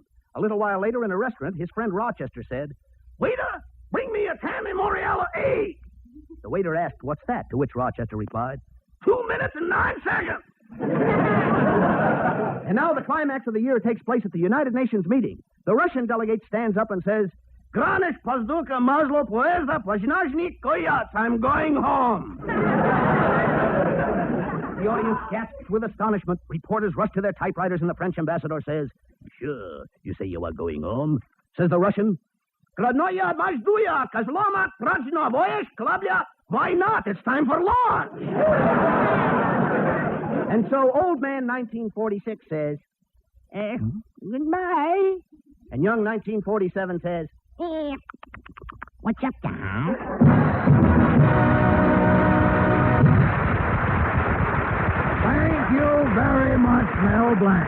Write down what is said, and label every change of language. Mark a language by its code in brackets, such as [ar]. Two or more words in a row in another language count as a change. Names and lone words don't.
[en] A little while later, in a restaurant, his friend Rochester said, "Waiter, bring me a Tammy Moriello 8." The waiter asked, "What's that?" To which Rochester replied, 2 minutes and 9 seconds. And now the climax of the year takes place at the United Nations meeting. The Russian delegate stands up and says, "Granish pozduka mazlo poezda poznajnik koyats. I'm going home." The audience gasps with astonishment. Reporters rush to their typewriters, and the French ambassador says, "Sure, you say you are going home?" Says the Russian, "Gradnoya majduya kazloma trajno voyesh klabya." Why not? It's time for launch. And so Old Man 1946 says, "Goodbye." And Young 1947 says, "What's up, Doc?" Thank you very much, Mel Blanc.